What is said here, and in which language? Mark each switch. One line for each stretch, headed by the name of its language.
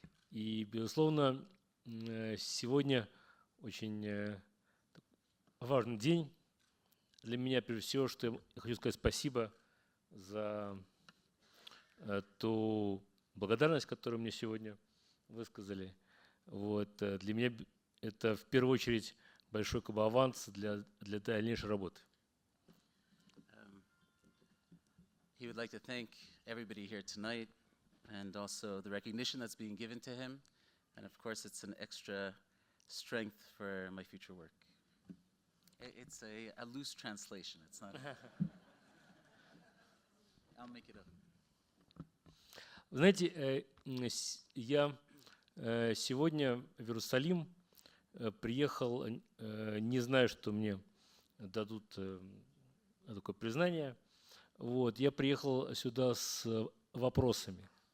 Russian: И, безусловно, сегодня очень важный день для меня, прежде всего, что я хочу сказать спасибо за ту благодарность, которую мне сегодня высказали. Вот, для меня это в первую очередь большой аванс для дальнейшей работы.
English: He would like to thank everybody here tonight, and also the recognition that's being given to him. And of course, it's an extra strength for my future work. It's a loose translation. It's not. I'll make it up.
Russian: Знаете, я сегодня в Иерусалим приехал, не зная, что мне дадут такое признание. Вот, я приехал сюда с вопросами.